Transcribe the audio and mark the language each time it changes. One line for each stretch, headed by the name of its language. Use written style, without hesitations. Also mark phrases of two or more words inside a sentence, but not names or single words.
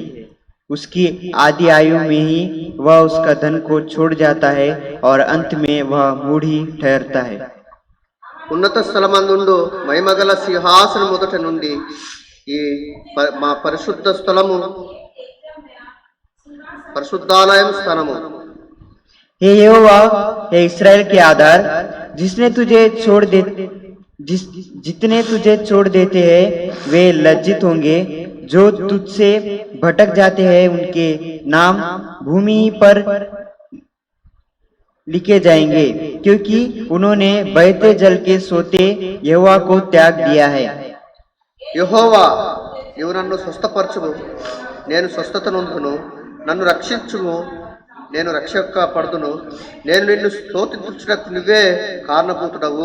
Hindi: उसकी आधी आयु में ही वह उसका धन को छोड़ जाता है और अंत में वह मूढ़ ही ठहरता है।
Telugu: ఉన్నత స్థలమందుండు మహిమగల సింహాసనం మొదట నుండి ఈ మా పరిశుద్ధ స్థలము, పరిశుద్ధాలయం స్థానము.
Hindi: हे यहोवा, हे इस्राएल के आधार, जितने तुझे छोड़ देते हैं वे लज्जित होंगे। जो तुझसे भटक जाते हैं उनके नाम भूमि पर लिखे जाएंगे, क्योंकि उन्होंने बहते जल के सोते यहोवा को त्याग दिया है।
Telugu: యెహోవా, నీవు నన్ను స్వస్థపరచుము, నేను స్వస్థత నొందును. నన్ను రక్షించుము, నేను రక్షక పడుదును. నేను నిన్ను స్తుతించుటకు నువ్వే కారణభూతుడవు.